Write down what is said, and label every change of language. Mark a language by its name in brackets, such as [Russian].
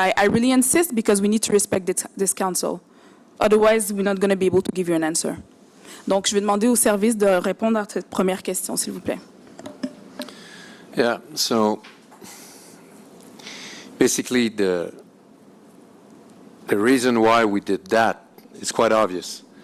[English] I really insist because we need to respect this council. Otherwise, we're not going to be able to give you an answer. [French] Donc, je vais demander au service de répondre à cette première question, s'il vous plaît. [English] Yeah, so basically the reason why we did that is quite obvious.